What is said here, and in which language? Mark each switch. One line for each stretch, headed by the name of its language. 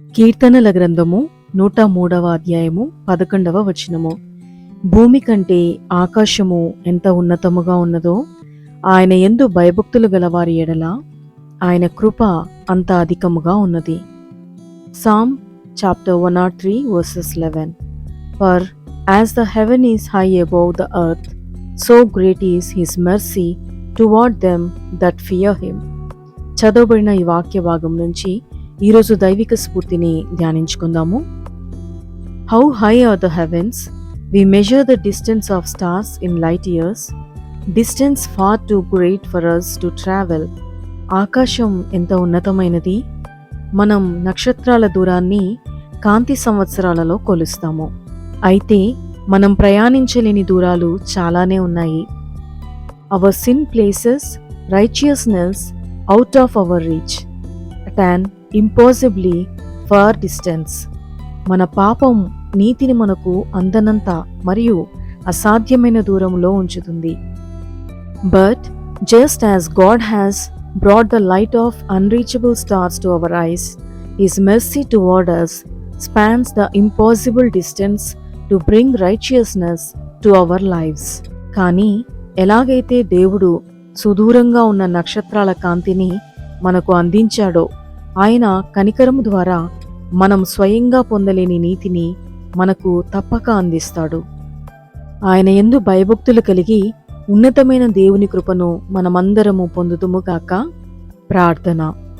Telugu: కీర్తనల గ్రంథము 103వ అధ్యాయము 11వ వచనము. భూమి కంటే ఆకాశము ఎంత ఉన్నతముగా ఉన్నదో ఆయన యందు భయభక్తులు గలవారి ఎడల ఆయన కృప అంత అధికముగా ఉన్నది.
English: Psalm chapter 103 verses 11. For as the heaven is high above the earth, so great is his mercy toward them that fear him.
Telugu: చదవబడిన ఈ వాక్య భాగం నుంచి ఈరోజు దైవిక స్ఫూర్తిని ధ్యానించుకుందాము.
English: How high are the heavens? We measure the distance of stars in light years, distance far too great for us to travel.
Telugu: ఆకాశం ఎంత ఉన్నతమైనది, మనం నక్షత్రాల దూరాన్ని కాంతి సంవత్సరాలలో కొలుస్తాము. అయితే మనం ప్రయాణించలేని దూరాలు చాలానే ఉన్నాయి.
English: Our sin places righteousness out of our reach at an impossibly far distance.
Telugu: మన పాపం నీతిని మనకు అందనంత మరియు అసాధ్యమైన దూరంలో ఉంచుతుంది.
English: But just as God has brought the light of unreachable stars to our eyes, his mercy toward us spans the impossible distance to bring righteousness to our lives.
Telugu: కానీ ఎలాగైతే దేవుడు సుదూరంగా ఉన్న నక్షత్రాల కాంతిని మనకు అందించాడో, ఆయన కనికరము ద్వారా మనం స్వయంగా పొందలేని నీతిని మనకు తప్పక అందిస్తాడు. ఆయన యందు భయభక్తులు కలిగి ఉన్నతమైన దేవుని కృపను మనమందరము పొందుదుముగాక. ప్రార్థన.